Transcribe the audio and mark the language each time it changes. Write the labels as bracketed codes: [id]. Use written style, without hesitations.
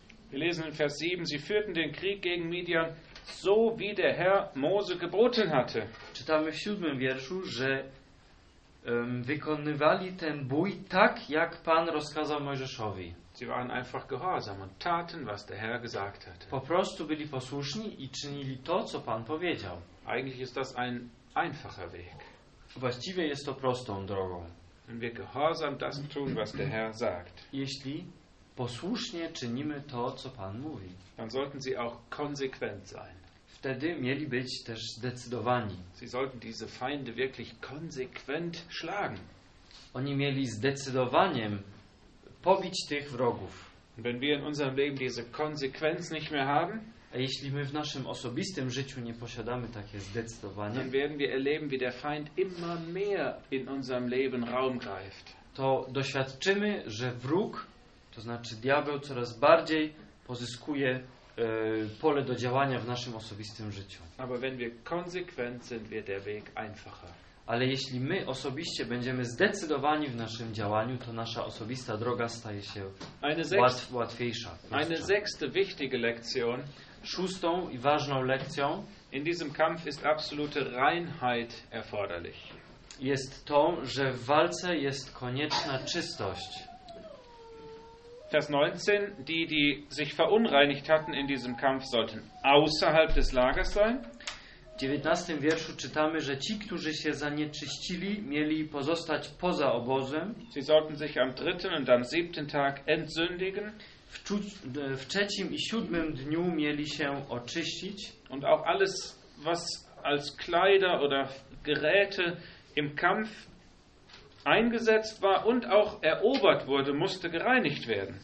[de] Wir lesen in Vers 7, sie führten den Krieg gegen Midian so wie der Herr Mose geboten hatte. [pl] Czytamy w 7 wierszu, że wykonywali ten bój tak, jak Pan rozkazał Mojżeszowi. [de] Sie waren einfach gehorsam und taten, was der Herr gesagt hatte. [pl] Po prostu byli posłuszni i czynili to, co Pan powiedział. [de] Eigentlich ist das ein einfacher Weg. [pl] Właściwie jest to prostą drogą. [de] Wenn wir gehorsam das tun, was der Herr sagt. [pl] Jeśli posłusznie czynimy to, co Pan mówi. [de] Dann sollten sie auch konsequent sein. [pl] Wtedy mieli być też zdecydowani. [de] Sie sollten diese Feinde wirklich konsequent schlagen. [pl] Oni mieli zdecydowaniem pobić tych wrogów. [de] Wenn wir in unserem Leben diese Konsequenz nicht mehr haben, [pl] a jeśli my w naszym osobistym życiu nie posiadamy takie zdecydowanie, [de] dann werden wir erleben, wie der Feind immer mehr in unserem Leben Raum greift. [pl] To doświadczymy, że wróg, to znaczy diabeł, coraz bardziej pozyskuje pole do działania w naszym osobistym życiu. [de] Aber wenn wir konsequent sind, wird der Weg einfacher. [pl] Ale jeśli my osobiście będziemy zdecydowani w naszym działaniu, to nasza osobista droga staje się łatwiejsza. [de] Eine sechste wichtige Lektion. [pl] Szóstą i ważną lekcją. [de] In diesem Kampf ist absolute Reinheit erforderlich. [pl] Jest to, że w walce jest konieczna czystość. [de] Vers 19. Die sich verunreinigt hatten in diesem Kampf, sollten außerhalb des Lagers sein. [pl] W 19. wierszu czytamy, że ci, którzy się zanieczyścili, mieli pozostać poza obozem. [de] Sie sollten sich am dritten und am siebten Tag entsündigen. [pl] W trzecim i siódmym dniu mieli się oczyścić. [de] Und auch alles, was als Kleider oder Geräte im Kampf eingesetzt war und auch erobert wurde, musste gereinigt werden.